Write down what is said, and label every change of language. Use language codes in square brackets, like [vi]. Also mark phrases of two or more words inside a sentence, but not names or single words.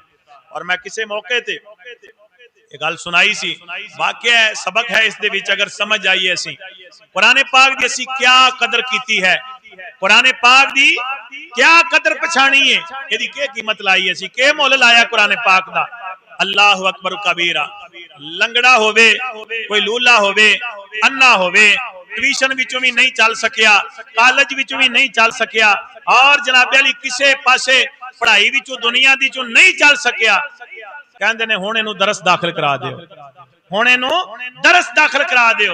[pa] اور میں کسے موقعے تے اک گل سنائی سی، واقعہ ہے، سبق ہے اس دے وچ، اگر سمجھ آئے اسی قرآن پاک دی اسی کیا قدر کیتی ہے، قرآن پاک دی کیا قدر پچھانی ہے، ایہدی کے قیمت لائی اسی، کے مُل لایا قرآن پاک دا. [ar] الله أكبر كبيرا, [pa] لنگڑا ہووے، کوئی لُولا ہووے، انّا ہووے، ٹیوشن وچوں بھی نہیں چل سکیا، کالج وچوں بھی نہیں چل سکیا، اور جناب علی کسے پاسے پڑھائی وچوں دنیا دی چوں نہیں چل سکیا، کہندے نے ہُن ایہنوں درس داخل کرا دیو، ہُن ایہنوں درس داخل کرا دیو.